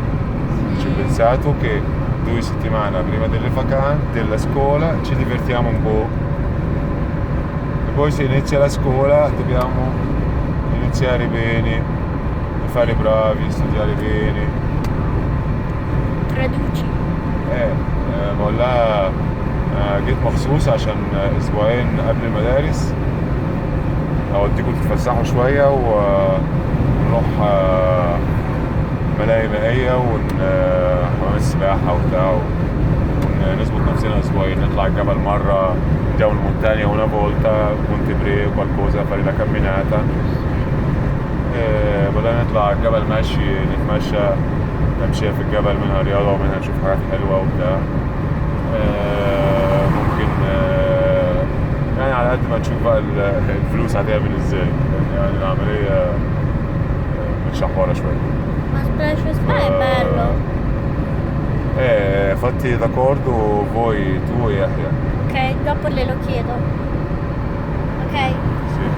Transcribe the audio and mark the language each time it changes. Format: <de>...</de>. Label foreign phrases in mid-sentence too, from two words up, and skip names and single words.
<it>Ci ho pensato che 2 settimane prima delle vacanze, della scuola, ci divertiamo un po'. E poi se inizia la scuola dobbiamo iniziare bene, fare bravi, studiare bene. Traduci.</it> <ar>والله جيت مخصوص عشان اسبوعين قبل المدارس اوديكم تتفسحوا شويه ونروح ملاهي مائيه وحمام السباحه وبتاع، ونظبط نفسنا اسبوعين. نطلع الجبل مره،</ar> <it>andiamo in montagna una volta, Monte Breo, qualcosa, fare la camminata.</it> <ar>بدنا نطلع الجبل ماشي، نتمشى تمشية في الجبل، منها رياضة ومنها نشوف حاجات حلوة وبتاع. ممكن يعني على قد ما نشوف بقى الفلوس هتعمل ازاي، يعني العملية متشحورة شوية.</ar> <it>Ma Splash Spa è bello. Fatti d'accordo voi, tu e Yahya. Ok, dopo glielo chiedo. Ok? Sì.</it>